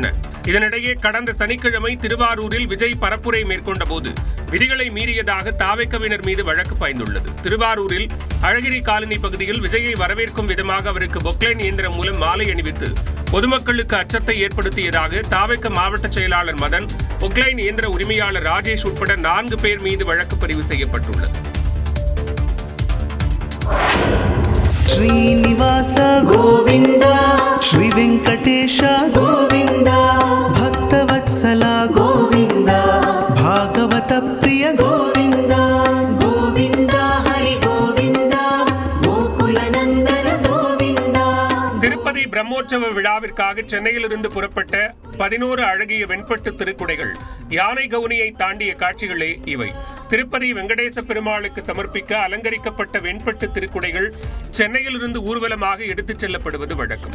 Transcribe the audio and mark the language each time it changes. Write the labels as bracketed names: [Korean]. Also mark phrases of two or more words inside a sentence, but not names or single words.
[Tamil] இதனிடையே கடந்த சனிக்கிழமை திருவாரூரில் விஜய் பரப்புரை மேற்கொண்ட போது விதிகளை மீறியதாக தாவேகவினர் மீது வழக்கு பாய்ந்துள்ளது. திருவாரூரில் அழகிரி காலனி பகுதியில் விஜயை வரவேற்கும் விதமாக அவருக்கு பொக்லைன் இயந்திரம் மூலம் மாலை அணிவித்து பொதுமக்களுக்கு அச்சத்தை ஏற்படுத்தியதாக தாவேக மாவட்ட செயலாளர் மதன், பொக்லைன் இயந்திர உரிமையாளர் ராஜேஷ் உட்பட 4 பேர் மீது வழக்கு பதிவு செய்யப்பட்டுள்ளது. [Kannada] ಶ್ರೀನಿವಾಸ ಗೋವಿಂದ ಶ್ರೀ ವೆಂಕಟೇಶ ಗೋವಿಂದ ಭಕ್ತವತ್ಸಲ ಗೋವಿಂದ ಭಾಗವತ ಪ್ರಿಯ ಗೋವಿಂದ ಗೋವಿಂದ ಹರಿ ಗೋವಿಂದ ಗೋಕುಲನಂದನ ಗೋವಿಂದ. [Tamil] திருப்பதி பிரம்மோற்சவ விழாவிற்காக சென்னையிலிருந்து புறப்பட்ட 11 அழகிய வெண்பட்டு திருக்குடைகள் யானை கவுனியை தாண்டிய காட்சிகளே இவை. திருப்பதி வெங்கடேச பெருமாளுக்கு சமர்ப்பிக்க அலங்கரிக்கப்பட்ட வெண்பட்டு திருக்குடைகள் சென்னையிலிருந்து ஊர்வலமாக எடுத்துச் செல்லப்படுவது வழக்கம்.